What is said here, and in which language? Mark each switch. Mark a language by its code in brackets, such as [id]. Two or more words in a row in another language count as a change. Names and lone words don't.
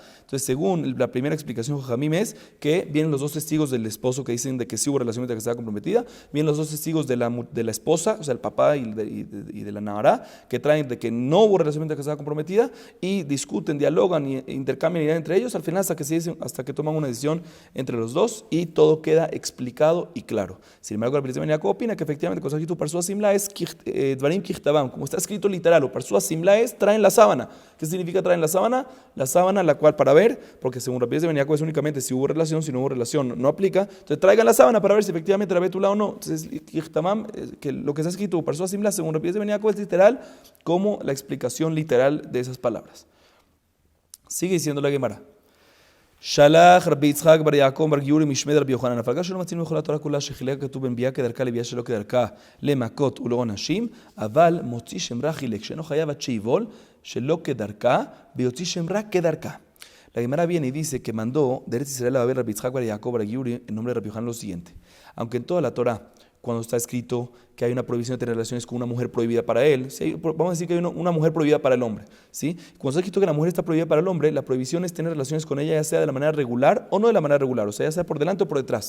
[es] Entonces, según la primera explicación de Jajamim es que vienen los dos testigos del esposo que dicen de que sí hubo relación mientras que estaba comprometida, vienen los dos testigos de la esposa, o sea, el papá y de la Nahará, que traen de que no hubo relación mientras que estaba comprometida, y discuten, dialogan e intercambian ideas entre ellos, al final hasta que toman una decisión entre los dos y todo queda explicado y claro. Sin embargo, el Rabbi Eliezer ben Yaakov opina que efectivamente cuando está escrito [he] פרשו השמלה את דברים ככתבם, [es] como está escrito literal, o [he] פרשו השמלה [es] es traen la sábana. ¿Qué significa traen la sábana? La sábana la cual para ver, porque según Rabbi Eliezer ben Yaakov es únicamente si hubo relación, si no hubo relación no aplica, entonces traigan la sábana para ver si efectivamente era betulá o no. Entonces kichtabam, que lo que está escrito [he] פרשו השמלה [es] según Rabbi Eliezer ben Yaakov es literal como la explicación literal de esas palabras. Sigue diciendo la Gemara. [he] שלח רבי יצחק בר יעקב בר גיורי משמד רבי יוחנן, הפלגה שלא מצינו בכל התורה כולה שחילק כתוב בנביאה כדרכה לביאה שלא כדרכה למכות ולעונשים, אבל מוציא שם רע חילק, שאינו חייב עד שיבול שלא כדרכה ויוציא שם רע כדרכה. [es] La Gemara viene y dice que mandó de Eretz Israel a Babel Rabbi Yitzhak bar Yaakov bar Giuri en nombre de Rabbi Yohanan lo siguiente: aunque en toda la Torah, cuando está escrito que hay una prohibición de tener relaciones con una mujer prohibida para él, ¿sí? Vamos a decir que hay una mujer prohibida para el hombre, ¿sí? Cuando está escrito que la mujer está prohibida para el hombre, la prohibición es tener relaciones con ella, ya sea de la manera regular o no de la manera regular, o sea, ya sea por delante o por detrás.